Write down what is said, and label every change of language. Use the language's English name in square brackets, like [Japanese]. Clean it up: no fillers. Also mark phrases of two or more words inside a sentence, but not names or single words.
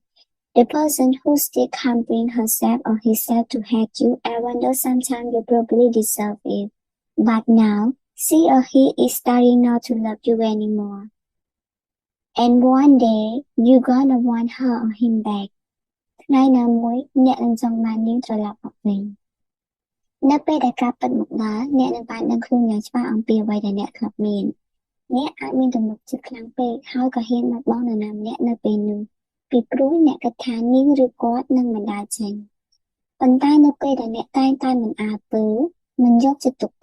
[English] The person who still can't bring herself or himself to hate you even though sometimes you probably deserve it. But now, she or he is starting not to love you anymore. And one day, you gonna want her or him back. [Khmer] ថ្ងៃណាមួយអ្នកនឹងចង់បាននាងត្រឡប់មកវិញនៅពេលដែលការពិតមកដល់អ្នកនឹងបានដឹងខ្លួនយ៉ាងច្បាស់អំពីអ្វីដែលអ្នកធ្លាប់មានអ្នកអាចមានទំនុកចិត្តខ្លាំងពេកហើយក៏ហ៊ានបាត់បង់នរណាម្នាក់នៅពេលនោះពីព្រោះអ្នកគិតថានាងឬគាត់នឹងមិនដើរចេញប៉ុន្តែនៅពេលដែលអ្នកតែងតែមិនអើពើមិនយកចិត្តទុក